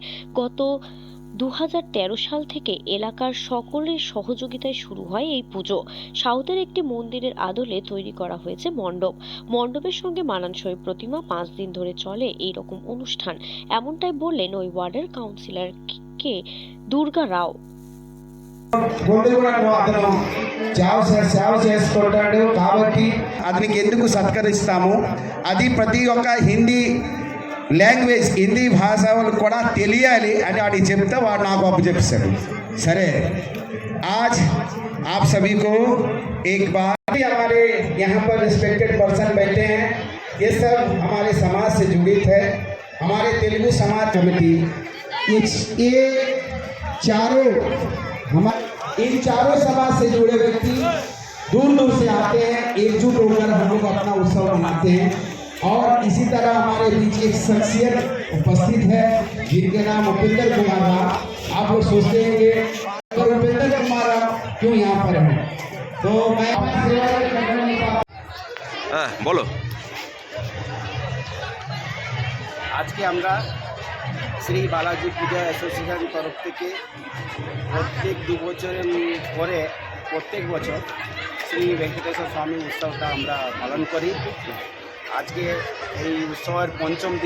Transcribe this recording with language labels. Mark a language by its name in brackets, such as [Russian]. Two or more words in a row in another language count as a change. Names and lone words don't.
[Bangla] গত 2013 সাল থেকে এলাকার সকলের সহযোগিতায় শুরু হয় এই পুজো। সাউথের একটি মন্দিরের আদলে তৈরি করা হয়েছে মণ্ডপ। মণ্ডপের সঙ্গে মানানসই প্রতিমা, 5 দিন ধরে চলে এই রকম অনুষ্ঠান, এমনটাই বললেন ওই ওয়ার্ডের কাউন্সিলর কে দুর্গা రావు. [Telugu] ముందు కూడా అతను సేవ చేసుకుంటాడు కాబట్టి అతనికి ఎందుకు సత్కరిస్తాము. అది ప్రతి ఒక్క హిందీ లాంగ్వేజ్ హిందీ భాష వాళ్ళు కూడా తెలియాలి అని వాడికి చెప్తే వాడు నాకు అప్పు చెప్పేశాడు. సరే, [Hindi] आज आप सभी को एक बार हमारे यहाँ पर [English] respected person [Hindi] बैठे हैं, ये सब हमारे समाज से जुड़ित है. हमारे तेलुगु समाज कमेटी ये चारों इन चारों समाज से जुड़े व्यक्ति दूर दूर से आते हैं, एकजुट होकर हम लोग अपना उत्सव मनाते हैं. और इसी तरह हमारे बीच एक शख्सियत उपस्थित है जिनके नाम उपेंद्र कुमार राव. आप लोग सोचते हैं कि उपेंद्र कुमार राव क्यों यहाँ पर हैं, तो मैं बोलो. [Bangla] আজকে আমরা শ্রী বালাজি পূজা অ্যাসোসিয়েশন তরফ থেকে প্রত্যেক 2 বছরের পরে প্রত্যেক বছর শ্রী ভেঙ্কটেশ্বর স্বামী উৎসবটা আমরা পালন করি. আজকে এই উৎসবের 5ম দিন.